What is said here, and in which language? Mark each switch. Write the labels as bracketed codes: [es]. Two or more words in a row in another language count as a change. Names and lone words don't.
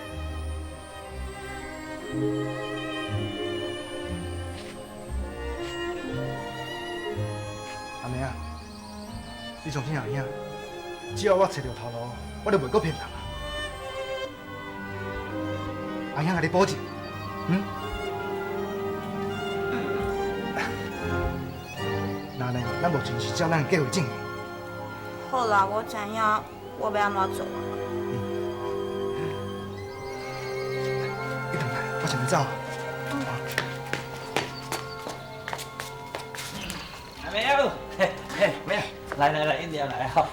[nan] 阿妹啊，你相信阿兄，只要我找到头路，我就袂阁骗人啊。阿兄甲你保证，那呢，咱目前是照咱的计划进行。好啦，我知影我要安怎做。你等下，我先走。阿妹啊，嘿，妹啊，来，饮料来吼。